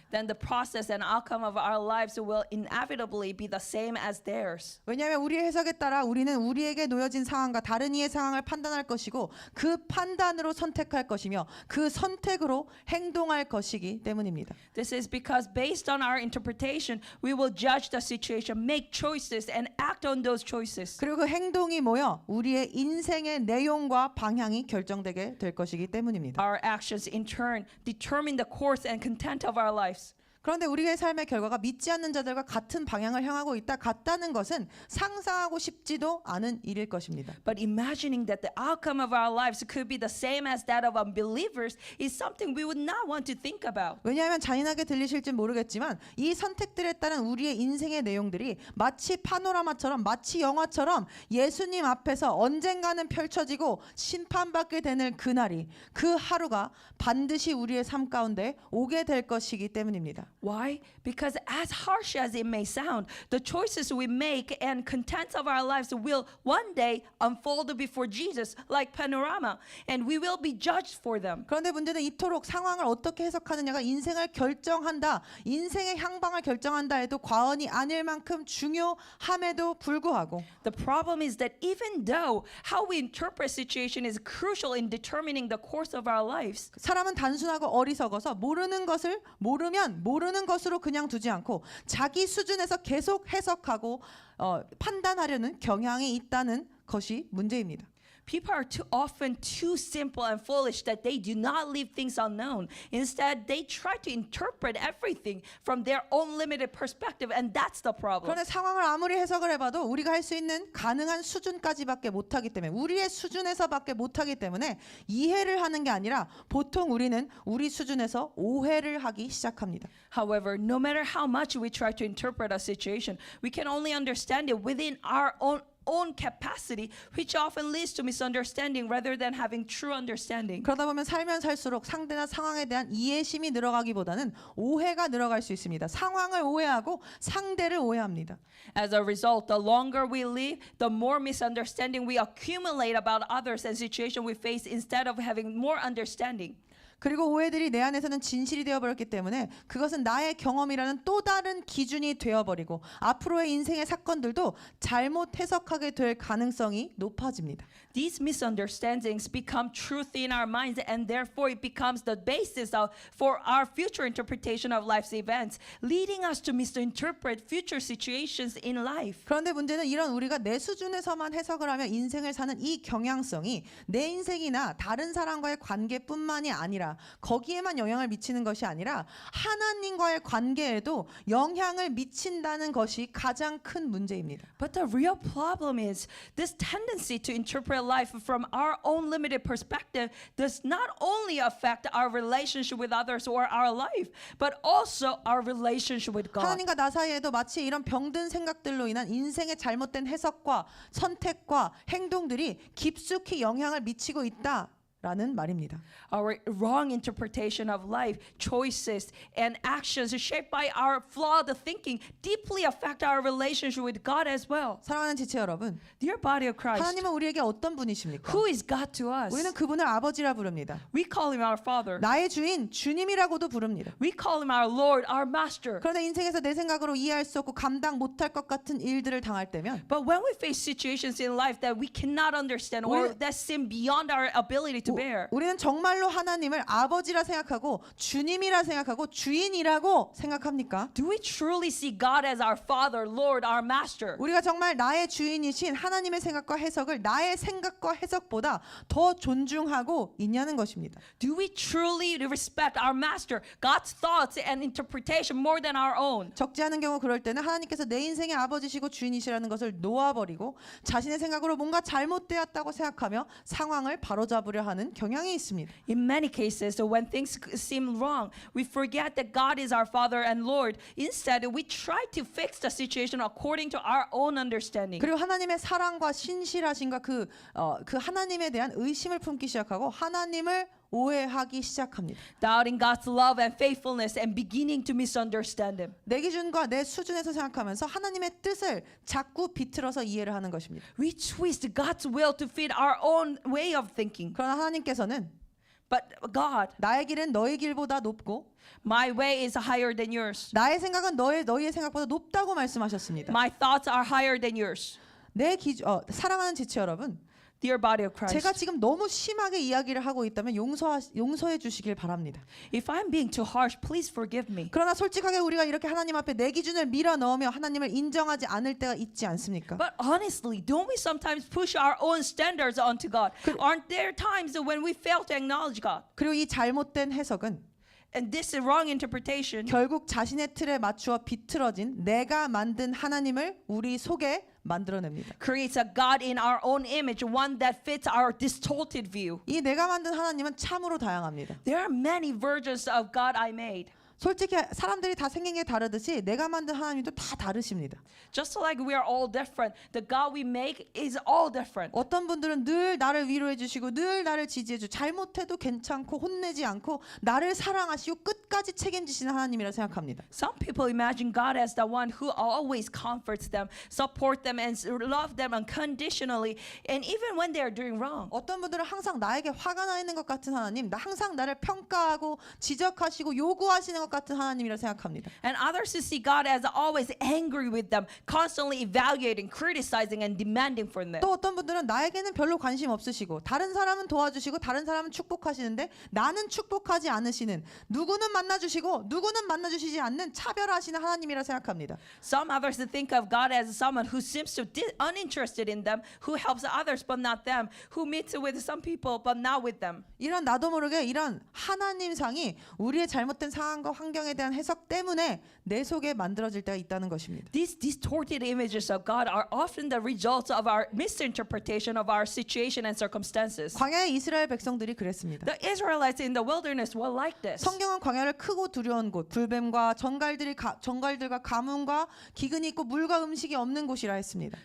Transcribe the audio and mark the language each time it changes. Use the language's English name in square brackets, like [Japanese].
[English] then the process and outcome of our lives will inevitably be the same as theirs. [Korean] 왜냐하면 우리의 해석에 따라 우리는 우리에게 놓여진 상황과 다른 이의 상황을 판단할 것이고 그 판단으로 선택할 것이며 그 선택으로 행동할 것이기 때문입니다. [English] This is because based on our interpretation, we will judge the situation, make choices, and act on those choices. [Korean] 그리고 그 행동이 모여 우리의 인생의 내용과 방향이 결정되게 될 것이기 때문입니다. [English] Our actions in turn determine the course and content of our lives. [Korean] 그런데 우리의 삶의 결과가 믿지 않는 자들과 같은 방향을 향하고 있다 같다는 것은 상상하고 싶지도 않은 일일 것입니다. [English] But imagining that the outcome of our lives could be the same as that of unbelievers is something we would not want to think about. [Korean] 왜냐하면 잔인하게 들리실지 모르겠지만 이 선택들에 따른 우리의 인생의 내용들이 마치 파노라마처럼 마치 영화처럼 예수님 앞에서 언젠가는 펼쳐지고 심판받게 되는 그날이 그 하루가 반드시 우리의 삶 가운데 오게 될 것이기 때문입니다. [English] Why? Because as harsh as it may sound, the choices we make and contents of our lives will one day unfold before Jesus like panorama, and we will be judged for them. [Korean] 그런데 문제는 이토록 상황을 어떻게 해석하느냐가 인생을 결정한다, 인생의 향방을 결정한다 해도 과언이 아닐 만큼 중요함에도 불구하고 [English] The problem is that even though how we interpret situation is crucial in determining the course of our lives, [Korean] 사람은 단순하고 어리석어서 모르는 것을 모르면 모르는 것으로 그냥 두지 않고 자기 수준에서 계속 해석하고 판단하려는 경향이 있다는 것이 문제입니다. [English] people are too often too simple and foolish that they do not leave things unknown. Instead, they try to interpret everything from their own limited perspective, and that's the problem. [Korean] 그런데 상황을 아무리 해석을 해봐도 우리가 할 수 있는 가능한 수준까지밖에 못하기 때문에 우리의 수준에서밖에 못하기 때문에 이해를 하는 게 아니라 보통 우리는 우리 수준에서 오해를 하기 시작합니다. [English] However, no matter how much we try to interpret a situation, we can only understand it within our own capacity, which often leads to misunderstanding rather than having true understanding. [Korean] 그러다 보면 살면 살수록 상대나 상황에 대한 이해심이 늘어가기보다는 오해가 늘어갈 수 있습니다. 상황을 오해하고 상대를 오해합니다. [English] As a result, the longer we live, the more misunderstanding we accumulate about others and situations we face instead of having more understanding. [Korean] 그리고 오해들이 내 안에서는 진실이 되어버렸기 때문에 그것은 나의 경험이라는 또 다른 기준이 되어버리고 앞으로의 인생의 사건들도 잘못 해석하게 될 가능성이 높아집니다. [English] These misunderstandings become truth in our minds, and therefore it becomes the basis for our future interpretation of life's events, leading us to misinterpret future situations in life. [Korean] 그런데 문제는 이런 우리가 내 수준에서만 해석을 하며 인생을 사는 이 경향성이 내 인생이나 다른 사람과의 관계뿐만이 아니라 거기에만 영향을 미치는 것이 아니라 하나님과의 관계에도 영향을 미친다는 것이 가장 큰 문제입니다. [English] But the real problem is this tendency to interpret life from our own limited perspective does not only affect our relationship with others or our life, but also our relationship with God. [Korean] 하나님과 나 사이에도 마치 이런 병든 생각들로 인한 인생의 잘못된 해석과 선택과 행동들이 깊숙이 영향을 미치고 있다. 라는 말입니다. [English] Our wrong interpretation of life, choices, and actions shaped by our flawed thinking deeply affect our relationship with God as well. [Korean] 사랑하는 지체 여러분, [English] Dear body of Christ, [Korean] 하나님은 우리에게 어떤 분이십니까? [English] who is God to us? [Korean] 우리는 그분을 아버지라 부릅니다. [English] We call him our Father. [Korean] 나의 주인 주님이라고도 부릅니다. [English] We call him our Lord, our Master. [Korean] 그런데 인생에서 내 생각으로 이해할 수 없고 감당 못할 것 같은 일들을 당할 때면 [English] But when we face situations in life that we cannot understand or [Korean] 우리- [English] that seem beyond our ability to bear, [Korean] 우리는 정말로 하나님을 아버지라 생각하고 주님이라 생각하고 주인이라고 생각합니까? [English] do we truly see God as our Father, Lord, our Master? [Korean] 우리가 정말 나의 주인이신 하나님의 생각과 해석을 나의 생각과 해석보다 더 존중하고 있냐는 것입니다. [English] Do we truly respect our Master, God's thoughts and interpretation more than our own? [Korean] 적지 않은 경우 그럴 때는 하나님께서 내 인생의 아버지시고 주인이시라는 것을 놓아버리고 자신의 생각으로 뭔가 잘못되었다고 생각하며 상황을 바로잡으려 하는 경향이 있습니다. [English] In many cases, when things seem wrong, we forget that God is our Father and Lord. Instead, we try to fix the situation according to our own understanding. [Korean] 그리고 하나님의 사랑과 신실하심과 그 하나님에 대한 의심을 품기 시작하고 하나님을 오해하기 시작합니다. [English] Doubting God's love and faithfulness and beginning to misunderstand Him. [Korean] 내 기준과 내 수준에서 생각하면서 하나님의 뜻을 자꾸 비틀어서 이해를 하는 것입니다. [English] We twist God's will to fit our own way of thinking. [Korean] 그러나 하나님께서는 [English] But God, [Korean] 나의 길은 너의 길보다 높고 [English] my way is higher than yours. [Korean] 나의 생각은 너희의 생각보다 높다고 말씀하셨습니다. [English] My thoughts are higher than yours. [Korean] 사랑하는 지체 여러분, [English] Dear body of Christ, [Korean] 제가 지금 너무 심하게 이야기를 하고 있다면 용서해 주시길 바랍니다. [English] if I'm being too harsh, please forgive me. [Korean] 그러나 솔직하게 우리가 이렇게 하나님 앞에 내 기준을 밀어 넣으며 하나님을 인정하지 않을 때가 있지 않습니까? [English] But honestly, don't we sometimes push our own standards onto God? Aren't there times when we fail to acknowledge God? [Korean] 그리고 이 잘못된 해석은 [English] And this wrong interpretation [Korean] 결국 자신의 틀에 맞추어 비틀어진 내가 만든 하나님을 우리 속에 만들어냅니다. [English] creates a God in our own image, one that fits our distorted view. [Korean] 이 내가 만든 하나님은 참으로 다양합니다. [English] There are many versions of God I made. [Korean] 솔직히 사람들이 다 생긴 게 다르듯이 내가 만든 하나님도 다 다르십니다. [English] Just like we are all different, the God we make is all different. [Korean] 어떤 분들은 늘 나를 위로해 주시고 늘 나를 지지해 주고 잘못해도 괜찮고 혼내지 않고 나를 사랑하시고 끝까지 책임지시는 하나님이라 생각합니다. [English] Some people imagine God as the one who always comforts them, support them, and love them unconditionally, and even when they are doing wrong. [Korean] 어떤 분들은 항상 나에게 화가 나 있는 것 같은 하나님, 항상 나를 평가하고 지적하시고 요구하시는 것 같은 하나님이라 생각합니다. [English] And others who see God as always angry with them, constantly evaluating, criticizing, and demanding from them. [Korean] 또 어떤 분들은 나에게는 별로 관심 없으시고 다른 사람은 도와주시고 다른 사람은 축복하시는데 나는 축복하지 않으시는, 누구는 만나주시고 누구는 만나주시지 않는 차별하시는 하나님이라 생각합니다. [English] Some others think of God as someone who seems to be uninterested in them, who helps others but not them, who meets with some people but not with them. [Korean] 이런 나도 모르게 이런 하나님상이 우리의 잘못된 상황과 환경에 대한 해석 때문에 내 속에 만들어질 때가 있다는 것입니다. [English] These distorted images of God are often the results of our misinterpretation of our situation and circumstances. [Korean] 광야의 이스라엘 백성들이 그랬습니다. [English] The Israelites in the wilderness were like this. [Korean] 성경은 광야를 크고 두려운 곳, 불뱀과 정갈들과 가뭄과 기근이 있고 물과 음식이 없는 곳이라 했습니다.